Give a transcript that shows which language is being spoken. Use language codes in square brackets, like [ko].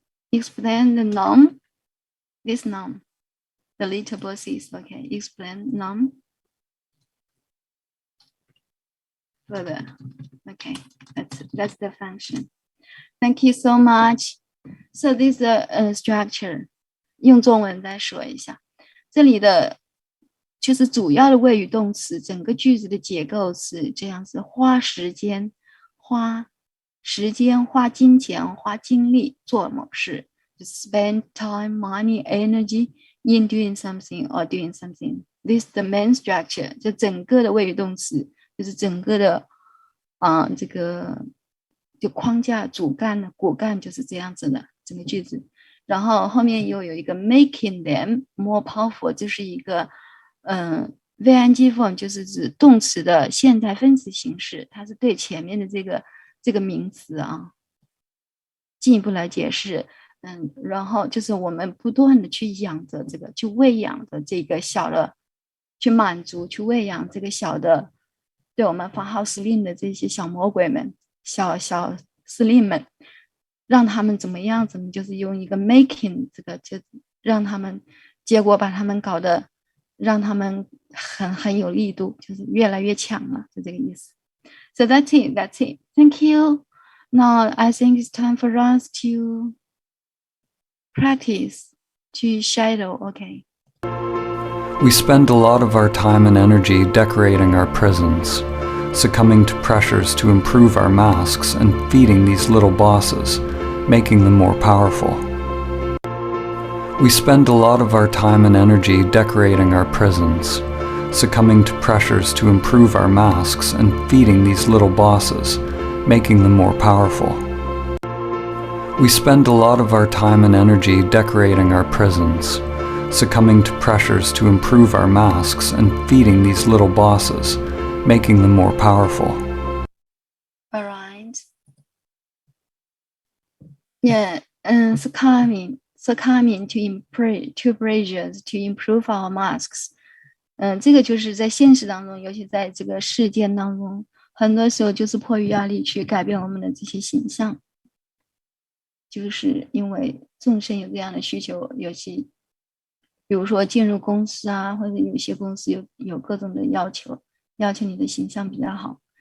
[en] Explain the noun, this noun, the little bosses. Okay, explain noun. further. Okay, that's the function. Thank you so much. So this is a structure. [zh] 用中文再说一下，这里的就是主要的谓语动词，整个句子的结构是这样子：花时间、花金钱、花精力做某事。 [en] Spend time, money, energy in doing something or doing something. This is the main structure. [zh] 就整个的谓语动词，就是整个的这个就框架主干的骨干就是这样子的整个句子。然后后面又有一个 [en] making them more powerful， [zh] 就是一个VNG form， 就是指动词的现在分词形式，它是对前面的这个名词啊进一步来解释。然后就是我们不断的去养着这个，去喂养着这个小的，去满足，去喂养这个小的，对我们发号施令的这些小魔鬼们、小司令们。让他们怎么样？就是用一个 making 这个，就让他们，结果把他们搞得，让他们很有力度，就是越来越强了，就这个意思。 [en] So that's it. Thank you. Now I think it's time for us to practice, to shadow. Okay. We spend a lot of our time and energy decorating our prisons, succumbing to pressures to improve our masks and feeding these little bosses, making them more powerful. We spend a lot of our time and energy decorating our prisons, succumbing to pressures to improve our masks and feeding these little bosses, making them more powerful. We spend a lot of our time and energy decorating our prisons, succumbing to pressures to improve our masks and feeding these little bosses, making them more powerful. All right. Yeah, succumbing to pressures to improve our masks. [zh] 这个就是在现实当中，尤其在这个事件当中，很多时候就是迫于压力去改变我们的这些形象，就是因为众生有这样的需求，尤其比如说进入公司啊，或者有些公司有各种的要求你的形象比较好。